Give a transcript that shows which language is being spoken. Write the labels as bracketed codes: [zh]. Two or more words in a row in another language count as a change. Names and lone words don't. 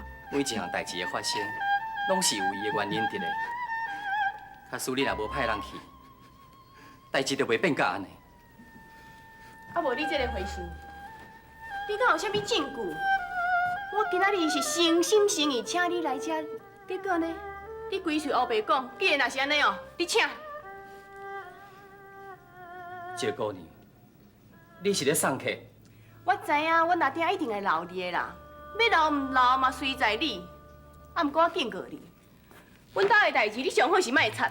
[nan] 每一项代志的发生，拢是有伊的原因伫咧。假使你若无派人去，代志就袂变甲安尼。啊，无你这个回信，你敢有啥物证据？我今仔日是诚心诚意请你来遮，结果呢，你规嘴黑白讲，既然若是安尼哦，你请。谢姑娘，你是咧送客？我知影，我哪天一定会留你的啦。要留唔留嘛，随在你。啊，毋过我警告你，阮兜的代志，你上好是莫插。